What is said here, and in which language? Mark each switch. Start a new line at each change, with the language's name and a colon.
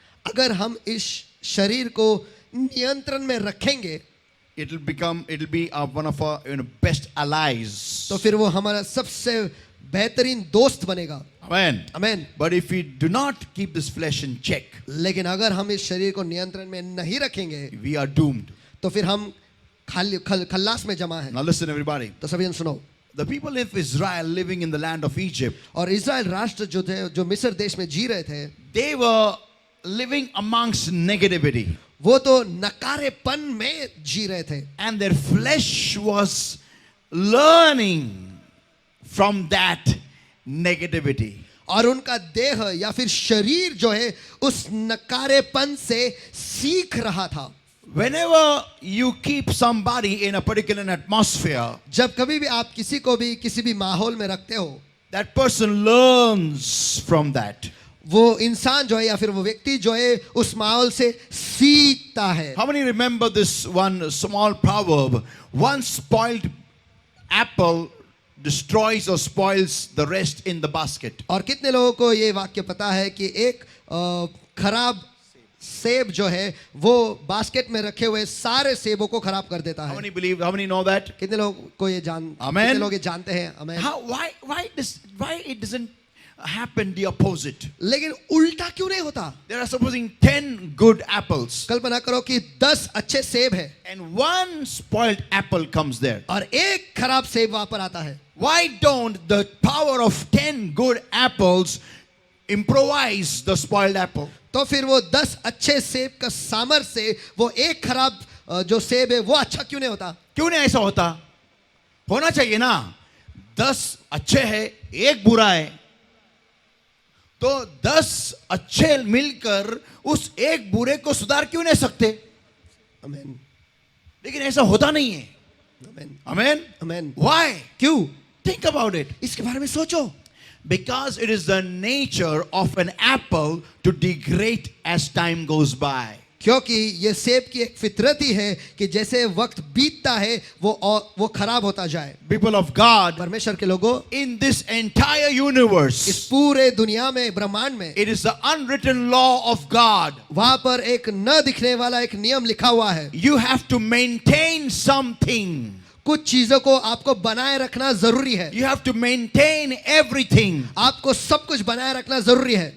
Hindi: अगर हम इस शरीर को नियंत्रण में रखेंगे
English: it'll be one of our best allies.
Hindi: तो फिर वो हमारा सबसे बेहतरीन दोस्त बनेगा।
English: Amen.
Hindi: आमीन।
English: But if we do not keep this flesh in check,
Hindi: लेकिन अगर हम इस शरीर को नियंत्रण में नहीं रखेंगे
English: we are doomed.
Hindi: तो फिर हम खल्लास में जमा है।
English: Now listen, everybody.
Hindi: तो सभी जन सुनो,
English: The people of Israel living in the land of Egypt,
Hindi: और इज़राइल राष्ट्र जो थे, जो मिस्र देश में जी रहे थे,
English: they were living amongst negativity.
Hindi: वो तो नकारेपन में जी रहे थे
English: And their flesh was learning from that negativity.
Hindi: और उनका देह या फिर शरीर जो है उस नकारेपन से सीख रहा था।
English: Whenever you keep somebody in a particular atmosphere,
Hindi: जब कभी भी आप किसी को भी किसी भी माहौल में रखते हो,
English: that person learns from that.
Hindi: वो इंसान जो है या फिर वो व्यक्ति जो है उस माहौल से सीखता है।
English: How many remember this one small proverb? One spoiled apple destroys or spoils the rest in the basket.
Hindi: और कितने लोगों को ये वाक्य पता है कि एक खराब सेब जो है वो बास्केट में रखे हुए सारे सेबों को खराब कर देता
English: How
Hindi: है।
English: many believe? How many know that?
Hindi: कितने लोग को ये जान
English: Amen.
Hindi: कितने लोग ये जानते हैं? आमीन।
English: Why it doesn't happen the opposite?
Hindi: लेकिन उल्टा क्यों नहीं होता?
English: There are supposing 10 good apples
Hindi: कल्पना करो कि 10 अच्छे सेब है
English: and one spoiled apple comes there.
Hindi: और एक खराब सेब वहां पर आता है।
English: Why don't the power of 10 good apples improvise the spoiled apple?
Hindi: तो फिर वो 10 अच्छे सेब का सामर्थ्य से वो एक खराब जो सेब है वो अच्छा क्यों नहीं होता? क्यों नहीं ऐसा होता? होना चाहिए ना। 10 अच्छे है, एक बुरा है, तो 10 अच्छे मिलकर उस एक बुरे को सुधार क्यों नहीं सकते? आमीन। लेकिन ऐसा होता नहीं है। आमीन।
English: Amen?
Hindi: आमीन।
English: Why?
Hindi: क्यों?
English: Think about it.
Hindi: इसके बारे में सोचो।
English: Because it is the nature of an apple to degrade as time goes by.
Hindi: क्योंकि ये सेब की एक फितरत ही है कि जैसे वक्त बीतता है वो खराब होता जाए।
English: People of God,
Hindi: परमेश्वर के लोगों,
English: in this entire
Hindi: इस
English: universe,
Hindi: पूरे दुनिया में ब्रह्मांड में
English: it is the unwritten law of God.
Hindi: वहां पर एक न दिखने वाला एक नियम लिखा हुआ है।
English: You have to maintain something.
Hindi: कुछ चीजों को आपको बनाए रखना जरूरी है।
English: You have to maintain everything.
Hindi: आपको सब कुछ बनाए रखना जरूरी है।